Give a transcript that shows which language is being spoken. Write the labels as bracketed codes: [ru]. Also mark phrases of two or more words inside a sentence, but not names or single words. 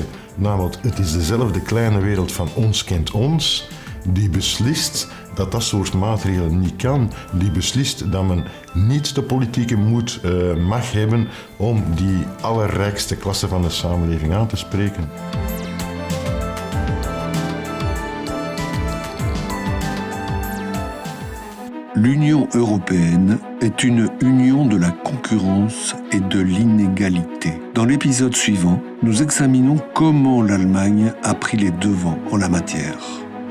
[nl] Namelijk, het is dezelfde kleine wereld van ons kent ons, die beslist dat dat soort maatregelen niet kan. Die beslist dat men niet de politieke moed mag hebben om die allerrijkste klasse van de samenleving aan te spreken. [fr] L'Union européenne est une union de la concurrence et de l'inégalité. Dans l'épisode suivant, nous examinons comment l'Allemagne a pris les devants en la matière.